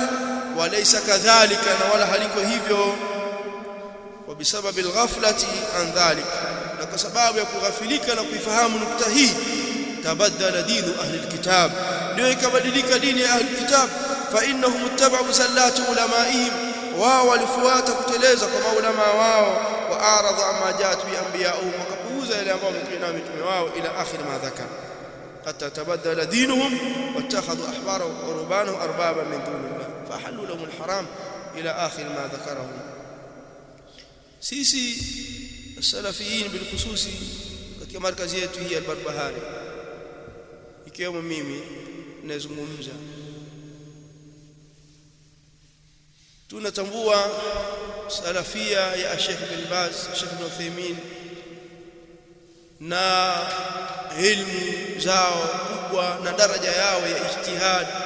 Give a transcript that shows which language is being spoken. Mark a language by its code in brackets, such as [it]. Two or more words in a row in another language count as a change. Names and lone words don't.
[ar] وليس كذلك, [sw] na wala haliko hivyo. [ar] وبسبب الغفلة عن ذلك, [sw] na kwa sababu ya kughafilika na kuifahamu nukta hii, [ar] تبدل دين أهل الكتاب, [sw] ndio ikabadilika dini ya ahli alkitab. [ar] فإنهم اتبعوا زلة علمائهم, [sw] wao walifuata kuteleza kwa maulama wao. [ar] وأعرضوا عما جاءت به أنبيائهم, [sw] wakapuuza yale ambao mtume na mitume wao, [ar] إلى آخر ما ذكر حتى تبدل دينهم واتخذوا أحبارهم ورهبانهم أربابا من دون الله فأحلوا لهم الحرام إلى آخر ما ذكرهم. [sw] Sisi [ar] سلفيين بالخصوص [sw] katika markazi yetu hii al-Barbahari, ikiwemo mimi nazungumza, tunatambua salafia ya Sheikh bin Baz, Sheikh bin Uthaymeen na ilmu zao kubwa na daraja yao ya ijtihad.